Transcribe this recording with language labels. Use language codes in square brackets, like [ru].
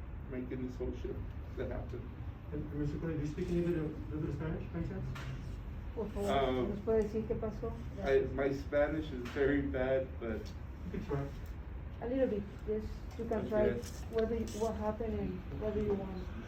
[en] Making this whole shift that happened. And Mr. Correa, do you speak any bit of Spanish, by chance? [es] Por favor, ¿nos puede decir qué pasó? [en] My Spanish is very bad, but You could try. A little bit, just you can try Okay. what happened and what do you want.